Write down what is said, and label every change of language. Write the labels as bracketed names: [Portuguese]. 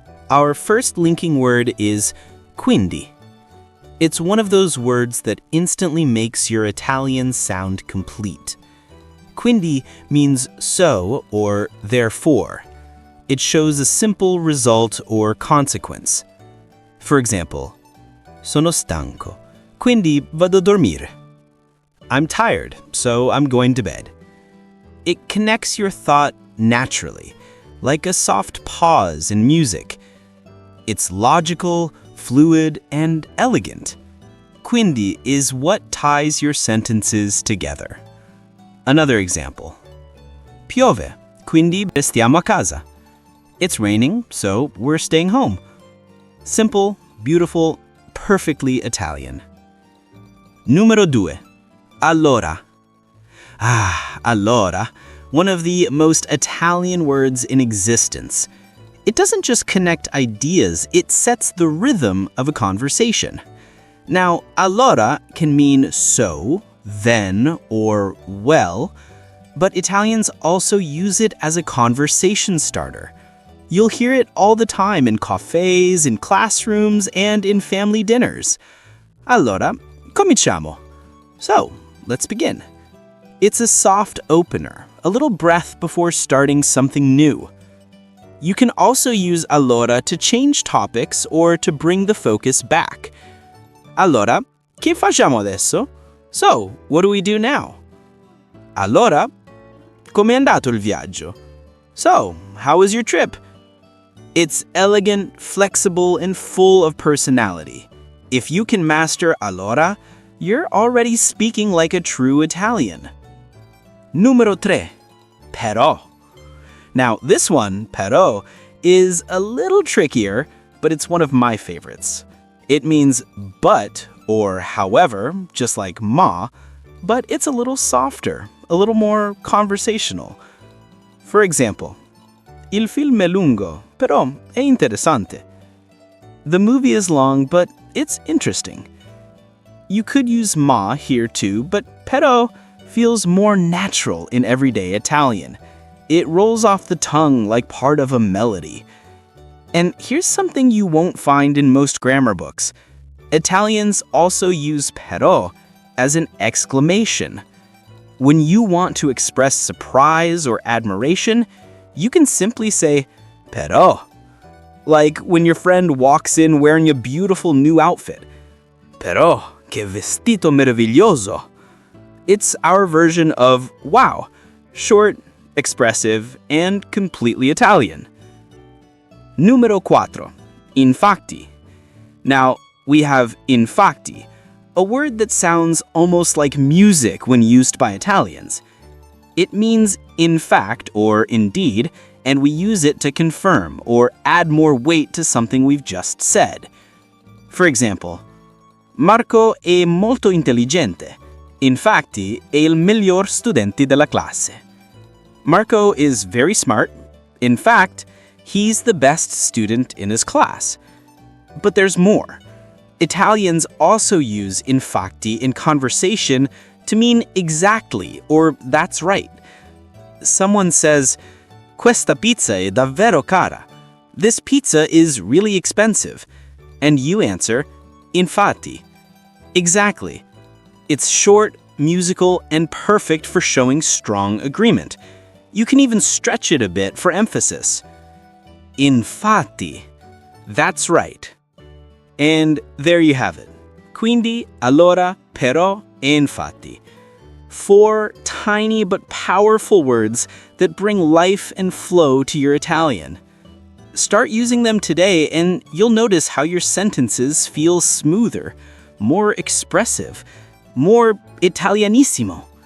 [English] Our first linking word is quindi. It's one of those words that instantly makes your Italian sound complete. Quindi means so or therefore. It shows a simple result or consequence. [Italian] For example, sono stanco, quindi vado a dormire. [English] I'm tired, so I'm going to bed. It connects your thought naturally, like a soft pause in music. It's logical, fluid, and elegant. Quindi is what ties your sentences together. Another example. [Italian] Piove, quindi restiamo a casa. [English] It's raining, so we're staying home. Simple, beautiful, perfectly Italian. [Italian] Numero due. Allora. Allora. [English] One of the most Italian words in existence. It doesn't just connect ideas, it sets the rhythm of a conversation. Now, allora can mean so, then, or well, but Italians also use it as a conversation starter. You'll hear it all the time in cafes, in classrooms, and in family dinners. [Italian] Allora, cominciamo. [English] So, let's begin. It's a soft opener, a little breath before starting something new. You can also use allora to change topics or to bring the focus back. [Italian] Allora, che facciamo adesso? [English] So, what do we do now? [Italian] Allora, com'è andato il viaggio? [English] So, how was your trip? It's elegant, flexible, and full of personality. If you can master allora, you're already speaking like a true Italian. [Italian] Numero tre. Però. [English] Now, this one, però, is a little trickier, but it's one of my favorites. It means but or however, just like ma, but it's a little softer, a little more conversational. [Italian] For example, il film è lungo, però è interessante. [English] The movie is long, but it's interesting. You could use ma here too, but però feels more natural in everyday Italian. It rolls off the tongue like part of a melody. And here's something you won't find in most grammar books. Italians also use però as an exclamation. When you want to express surprise or admiration, you can simply say però. Like when your friend walks in wearing a beautiful new outfit. [Italian] Però, che vestito meraviglioso. [English] It's our version of wow, short, expressive, and completely Italian. [Italian] Numero cuatro. Infatti. [English] Now, we have infatti, a word that sounds almost like music when used by Italians. It means in fact or indeed, and we use it to confirm or add more weight to something we've just said. [Italian] For example, Marco è molto intelligente. Infatti, è il miglior studente della classe. [English] Marco is very smart. In fact, he's the best student in his class. But there's more. Italians also use infatti in conversation to mean exactly or that's right. [Italian] Someone says, questa pizza è davvero cara. [English] This pizza is really expensive. And you answer, infatti. Exactly. It's short, musical, and perfect for showing strong agreement. You can even stretch it a bit for emphasis. Infatti. That's right. And there you have it. [Italian] Quindi, allora, però, e infatti. [English] 4 tiny but powerful words that bring life and flow to your Italian. Start using them today and you'll notice how your sentences feel smoother, more expressive, more Italianissimo.